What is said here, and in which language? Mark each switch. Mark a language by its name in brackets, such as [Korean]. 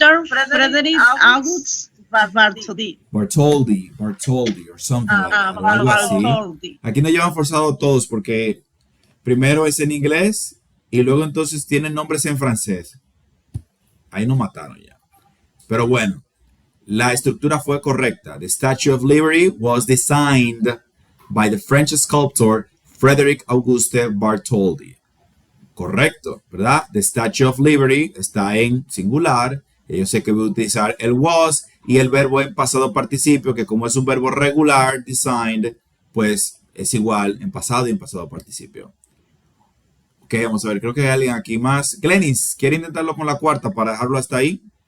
[English] Frederick August Bartholdi or something like that, [Spanish] o algo así. Aquí nos llevan forzado todos porque primero es en inglés y luego entonces tienen nombres en francés. Ahí nos mataron ya. Pero bueno, la estructura fue correcta. [English] The Statue of Liberty was designed by the French sculptor Frederick Auguste Bartholdi. [Spanish] Correcto, ¿verdad? The Statue of Liberty está en singular. Yo sé que voy a utilizar el was y el verbo en pasado participio, que como es un verbo regular, designed, pues es igual en pasado y en pasado participio. Ok, vamos a ver, creo que hay alguien aquí más. Glenis, ¿quiere intentarlo con la cuarta para dejarlo hasta ahí?